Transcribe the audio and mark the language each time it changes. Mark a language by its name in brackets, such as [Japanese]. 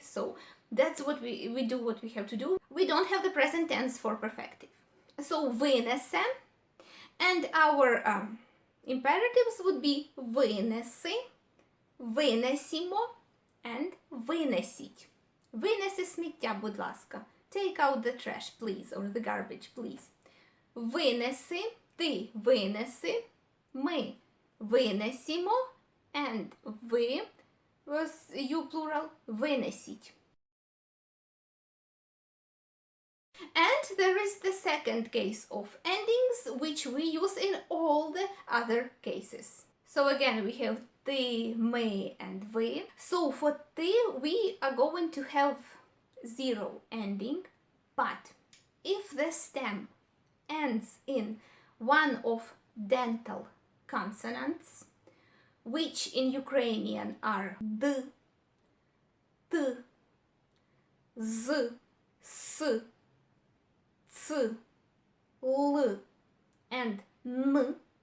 [English] So that's what we do, what we have to do. We don't have the present tense for perfective. So vynese, and our imperatives would be vynesi, vynesimo, and винесіть. [Ukrainian] Винеси сміття, будь ласка. [English] Take out the trash, please, or the garbage, please. [Ukrainian] Винеси, ти винеси, ми винесімо, and ви, [English] was you plural, [Ukrainian] винесіть. [English] And there is the second case of endings, which we use in all the other cases. So again, we have [Ukrainian] ти, ми, and ви. [English] So for ти, we are going to have zero ending, but if the stem ends in one of dental consonants, which in Ukrainian are d, t, z, s, ц, l, and n.